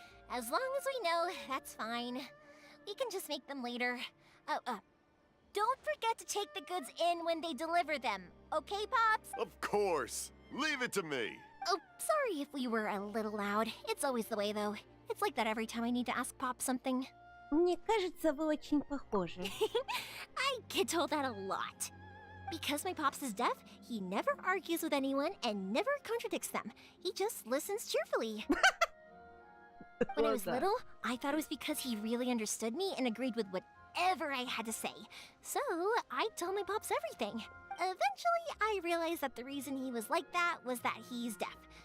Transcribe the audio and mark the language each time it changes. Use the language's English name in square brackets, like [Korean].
[English] As long as we know, that's fine. We can just make them later. Don't forget to take the goods in when they deliver them. Okay, Pops? Of course! Leave it to me! Oh, sorry if we were a little loud. It's always the way, though. It's like that every time I need to ask Pop something. [Russian] Мне кажется, вы очень похожи. [English] I get told that a lot. Because my Pops is deaf, he never argues with anyone and never contradicts them. He just listens cheerfully. When I was Well done. little, I thought it was because he really understood me and agreed with whatever I had to say. So, I'd tell my Pops everything. Eventually, I realized that the reason he was like that was that he's deaf.